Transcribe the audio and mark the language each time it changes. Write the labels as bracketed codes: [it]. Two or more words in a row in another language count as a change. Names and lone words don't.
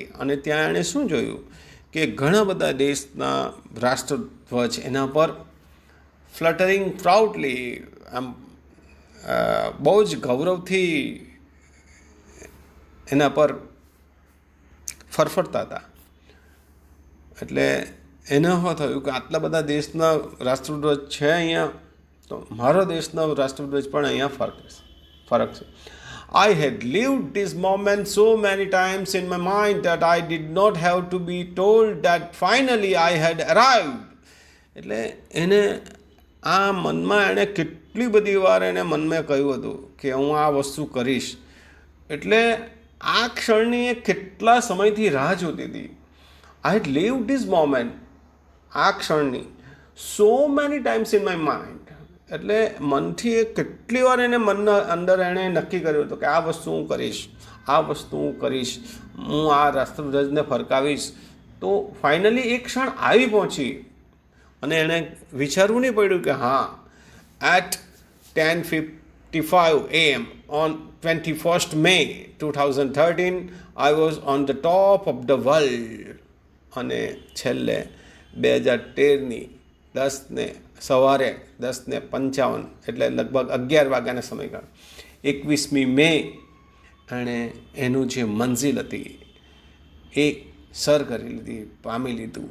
[gu] અને ત્યાં એણે શું જોયું કે ઘણા બધા દેશના રાષ્ટ્રધ્વજ એના પર [en] fluttering proudly, [gu] આમ બહુ જ ગૌરવથી એના પર ફરફરતા હતા. એટલે એને થયું કે આટલા બધા દેશના રાષ્ટ્રધ્વજ છે અહીંયા, તો મારો દેશનો રાષ્ટ્રધ્વજ પણ અહીંયા ફરક છે. [en] I had lived this moment so many times in my mind that I did not have to be told that finally I had arrived. [gu] એટલે એને આ મનમાં એણે કેટલી બધી વાર એને મનમાં કહ્યું હતું કે હું આ વસ્તુ કરીશ. એટલે આ ક્ષણની એ કેટલા સમયથી રાહ જોતી હતી. [en] I had lived this moment, [gu] આ ક્ષણની, [en] so many times in my mind. [gu] એટલે મનથી એ કેટલી વાર એને મનના અંદર એણે નક્કી કર્યું હતું કે આ વસ્તુ હું કરીશ, આ વસ્તુ હું કરીશ, હું આ રાષ્ટ્રધ્વજને ફરકાવીશ. તો ફાઇનલી એક ક્ષણ આવી પહોંચી અને એણે વિચારવું નહીં પડ્યું કે હા [en] at 10:55 AM on 21st May 2013 I was on the top of the world. [gu] અને છેલ્લે 2013ની 10:55 એટલે લગભગ 11 વાગ્યાના સમયગાળા 21મી મે એણે એનું જે મંઝિલ હતી એ સર કરી લીધી, પામી લીધું.